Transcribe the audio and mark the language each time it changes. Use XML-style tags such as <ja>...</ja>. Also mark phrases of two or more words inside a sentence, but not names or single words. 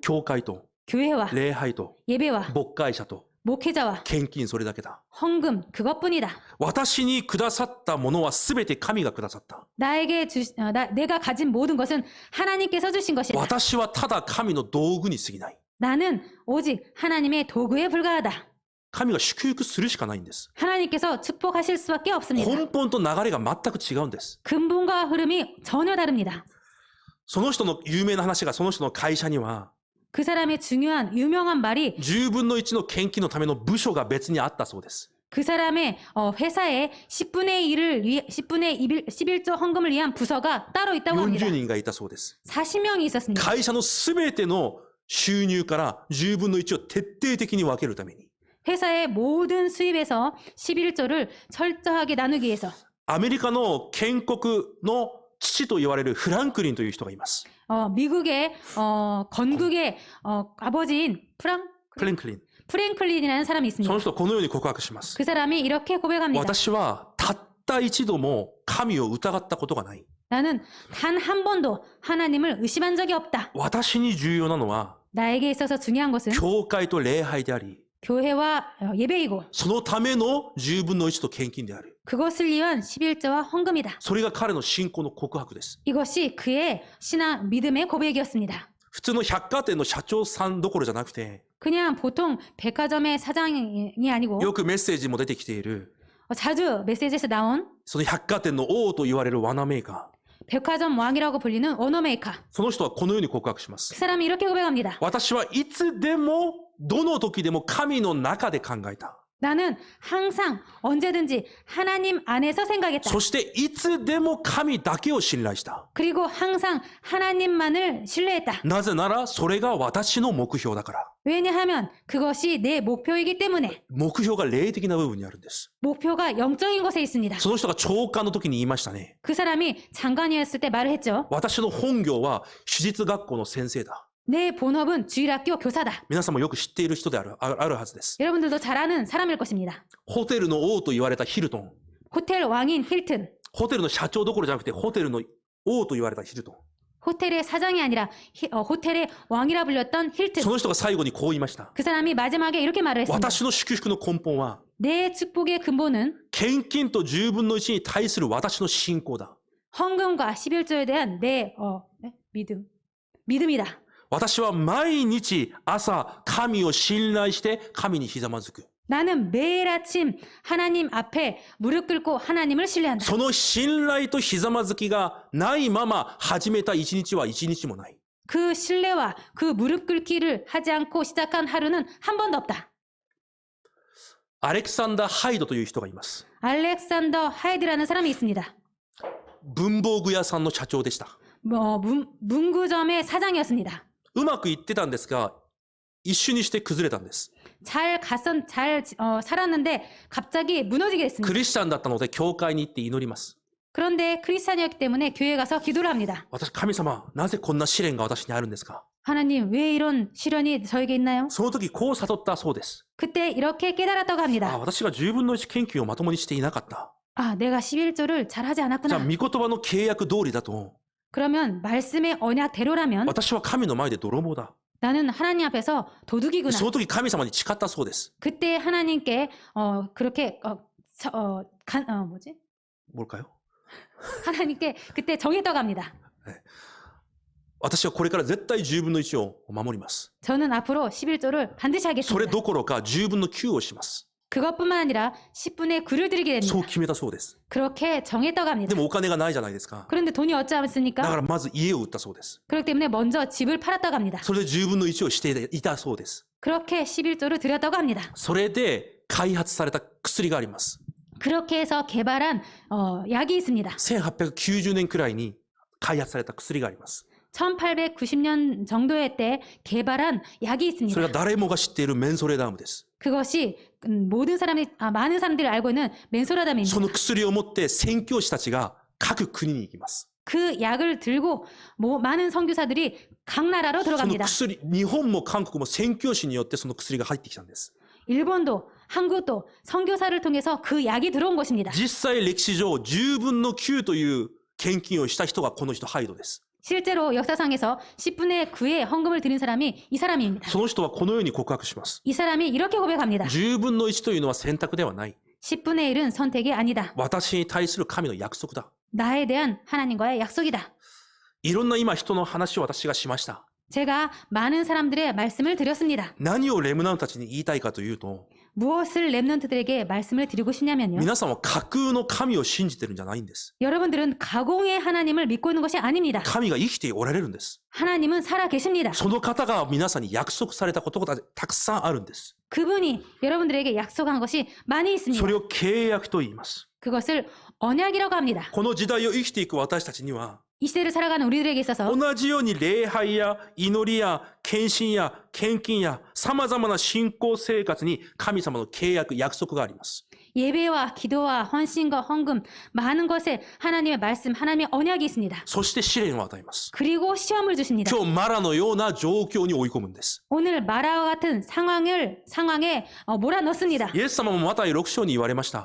<ja>教会と</ja> <ko>교회와</ko> <ja>礼拝と</ja> <ko>예배와</ko> <ja>牧会者と</ja> <ko>목회자와</ko> <ja>献金それだけだ。</ja> <ko>헌금 그것뿐이다.</ko> <ja>私にくださったものはすべて神がくださった。</ja> <ko>내가 가진 모든 것은 하나님께서 주신 것이다.</ko> <ja>私はただ神の道具に過ぎない。</ja> <ko>나는 오직 하나님의 도구에 불과하다.</ko> <ja>神が祝福するしかないんです。</ja> <ko>하나님께서 축복하실 수밖에 없습니다.</ko> <ja>根本と流れが全く違うんです。</ja> <ko>근본과 흐름이 전혀 다릅니다.</ko> <ja>その人の有名な話がその人の会社には、</ja> <ko>그 사람의 중요한 유명한 말이</ko> <ja>10 分の1の献金のための部署が別にあったそうです。</ja> <ko>그 사람의 회사에 11조 헌금을 위한 부서가 따로 있다고 합니다.</ko> <ja>40人がいたそうです。</ja> <ko>40명이 있었습니다.</ko> <ja>会社のすべての収入から10分の1を徹底的に分けるために。</ja> <ko>회사의 모든 수입에서 11조를 철저하게 나누기 위해서</ko> <ja>アメリカの建国の父と言われるフランクリンという人がいます。</ja> <ko>미국의 건국의 아버지인</ko> <ja>フランクリン。</ja> <ko>프랭클린이라는 사람이</ko> <ja>そ</ja> <ko>있습니다.</ko> <ja>の人はこのように告白します。</ja> <ko>그 사람이 이렇게 고백합니다.</ko> <ja>私はたった一度も神を疑ったことがない。</ja> <ko>나는 단 한 번도 하나님을 의심한 적이 없다.</ko> <ja>私に重要なのは</ja> <ko>나에게 있어서 중요한 것은</ko> <ja>教会と礼拝であり、</ja> <ko>교회와 예배이고</ko> <ja>そのための10分の1と献金である。</ja> <ko>그것을 위한 11조와 헌금이다.</ko> <ja>それが彼の信仰の告白です。</ja> <ko>이것이 그의 신앙 믿음의 고백이었습니다.</ko> <ja>普通の百貨店の社長さんどころじゃなくて、</ja> <ko>그냥 보통 백화점의 사장이 아니고</ko> <ja>よくメッセージも出てきている</ja> <ko>자주 메시지에서 나온</ko> <ja>その百貨店の王と言われる罠メーカー。</ja> <ko>백화점 왕이라고 불리는 언어 메이커.</ko> <ja>その人はこのように告白しま</ja> <ko>그</ko> <ja>す。</ja> <ko>사람이 이렇게 고백합니다.</ko> <ja>私はいつでも、どの時でも神の中で考えた。</ja> <ko>나는 항상 언제든지 하나님 안에서 생각했다.</ko> <ja>そしていつでも神だけを信頼した。</ja> <ko>그리고 항상 하나님만을 신뢰했다.</ko> <ja>なぜならそれが私の目標だから。</ja> <ko>왜냐하면 그것이 내 목표이기 때문에</ko> <ja>目標が霊的な部分にあるんです。</ja> <ko>목표가 영적인 곳에 있습니다.</ko> <ja>その人が長官の時に言いましたね。</ja> <ko>그 사람이 장관이었을 때 말을 했죠.</ko> <ja>私の本業は手術学校の先生だ。</ja> <ko>내 본업은 주일학교 교사다.</ko> <ja>皆さんもよく知っている人であるはずです。</ja> <ko>여러분들도 잘 아는 사람일 것입니다.</ko> <ja>ホテルの王と言われたヒルトン。</ja> <ko>호텔 왕인 힐튼.</ko> <ja>ホテルの社長どころじゃなくて、ホテルの王と言われたヒルトン。</ja> <ko>호텔의 사장이 아니라 호텔의 왕이라 불렸던 힐튼.</ko> <ja>その人が最後にこう言いました。</ja> <ko>그 사람이 마지막에 이렇게 말을 했습니다.</ko> <ja>私の祝福の根本は、</ja> <ko>내 축복의 근본은</ko> <ja>献金と10分の1に対する私の信仰だ。</ja> <ko>헌금과 11조에 대한 내 믿음이다.</ko> <ja>私は毎日朝神を信頼して神にひざまずく。</ja> <ko>나는 매일 아침 하나님 앞에 무릎 꿇고 하나님을 신뢰한다.</ko> <ja>その信頼とひざまずきがないまま始めた一日は一日もない。</ja> <ko>그 신뢰와 그 무릎 꿇기를 하지 않고 시작한 하루는 한 번도 없다.</ko> <ja>アレクサンダー・ハイドという人がいます。</ja> <ko>알렉산더 하이드라는 사람이 있습니다.</ko> <ja>文房具屋さんの社長でした。</ja> <ko>문구점의 사장이었습니다.</ko> <ja>うまくいってたんですが、一瞬にして崩れたんです。</ja> <ko>잘 살았는데 갑자기 무너지게</ko> <ja>ク</ja> <ko>됐습니다.</ko> <ja>リスチャンだったので教会に行って祈ります。</ja> <ko>그런데 크리스찬이었기 때문에 교회 가서 기도를 합니다.</ko> <ja>私、神様、なぜこんな試練が私にあるんですか？</ja> <ko>하나님, 왜 이런 시련이 저에게 있나요?</ko> <ja>その時こう悟ったそうです。</ja> <ko>그때 이렇게 깨달았다고</ko> <ja>あ、</ja> <ko>합니다.</ko> <ja>私が10分の1献金をまともにしていなかった。</ja> <ko>아, 내가 11조를 잘하지</ko> <ja>じゃあ、</ja> <ko>않았구나.</ko> <ja>御言葉の契約通りだと、</ja> <ko>그러면 말씀의 언약대로라면</ko> <ja>私は神の前で泥棒だ。</ja> <ko>나는 하나님 앞에서 도둑이구나.</ko> <ja>その時神様に誓ったそうです。</ja> <ko>그때 하나님께 그렇게 뭘까요? 하나님께 그때 정했다고 합니다.</ko> <ja>私はこれから絶対10分の1を守ります。</ja> <ko>저는 앞으로 11조를 반드시</ko> <ja>それ</ja> <ko>하겠습니다.</ko> <ja>どころか10分の9をします。</ja> <ko>그것뿐만 아니라 10분의 9를 드리게</ko> <ja>そう</ja> <ko>됩니다.</ko> <ja>決めたそうです。</ja> <ko>그렇게 정했다고</ko> <ja>で</ja> <ko>합니다.</ko> <ja>もお金がないじゃないですか。</ja> <ko>그런데 돈이 없지</ko> <ja>だか</ja> <ko>않습니까?</ko> <ja>らまず家を売ったそうです。</ja> <ko>그렇기 때문에 먼저 집을 팔았다고 합니다.</ko> <ja>それで10分の1をしていたそうです。</ja> <ko>그렇게 11조를 드렸다고 합니다.</ko> <ja>それで開発された薬があります。</ja> <ko>그렇게 해서 개발한 약이 있습니다.</ko> <ja>1890 年くらいに開発された薬があります。</ja> <ko>1890년 정도의 때 개발한 약이</ko> <ja>それ</ja> <ko>있습니다.</ko> <ja>が誰もが知っているメンソレダームです。</ja> <ko>그것이 많은 사람들이 알고 있는</ko> <ja>そ</ja> <ko>멘소라담입니다.</ko> <ja>の薬を持って宣教師たちが各国に行きます。</ja> <ko>그 약을 들고 많은 선교사들이 각 나라로</ko> <ja>その</ja> <ko>들어갑니다.</ko> <ja>薬、日本も韓国も宣教師によってその薬が入ってきたんです。</ja> <ko>일본도 한국도 선교사를 통해서 그 약이 들어온 것입니다.</ko> <ja>実際歴史上10分の9という献金をした人がこの人ハイドです。</ja> <ko>실제로 역사상에서 10분의 9의 헌금을 드린 사람이 이 사람입니다.</ko> <ja>その人はこのように告白します。</ja> <ko>이 사람이 이렇게 고백합니다.</ko> <ja>10 分の1というのは選択ではない。</ja> <ko>10분의 1은 선택이 아니다.</ko> <ja>私に対する神の約束だ。</ja> <ko>나에 대한 하나님과의 약속이다.</ko> <ja>いろんな今人の話を私がしました。</ja> <ko>제가 많은 사람들의 말씀을 드렸습니다.</ko> <ja>何をレムナントたちに言いたいかというと、</ja> <ko>무엇을 랩런트들에게 말씀을 드리고 싶냐면요.</ko> <ja>皆さんは架空の神を信じてるんじゃないんです。</ja> <ko>여러분들은 가공의 하나님을 믿고 있는 것이 아닙니다.</ko> <ja>神が生きておられるんです。</ja> <ko>하나님은 살아 계십니다.</ko> <ja>その方が皆さんに約束されたことがたくさんあるんです。</ja> <ko>그분이 여러분들에게 약속한 것이 많이 있습니다.</ko> <ja>それを契約と言います。</ja> <ko>그것을 언약이라고 합니다.</ko> <ja>この時代を生きていく私たちには、</ja> <ko>이 시대를 살아가는 우리들에게 있어서</ko> <ja>同じように礼拝や祈りや献身や献金や様々な信仰生活に神様の契約、約束があります。</ja> <ko>예배와 기도와 헌신과 헌금 많은 것에 하나님의 말씀, 하나님의 언약이 있습니다.</ko> <ja>そして試練を与えます。</ja> <ko>그리고 시험을 주십니다.</ko> <ja>今日マラのような状況に追い込むんです。</ja> <ko>오늘 마라와 같은 상황에 몰아넣습니다.</ko> <ja>イエス様もマタイ6章に言われました。</ja>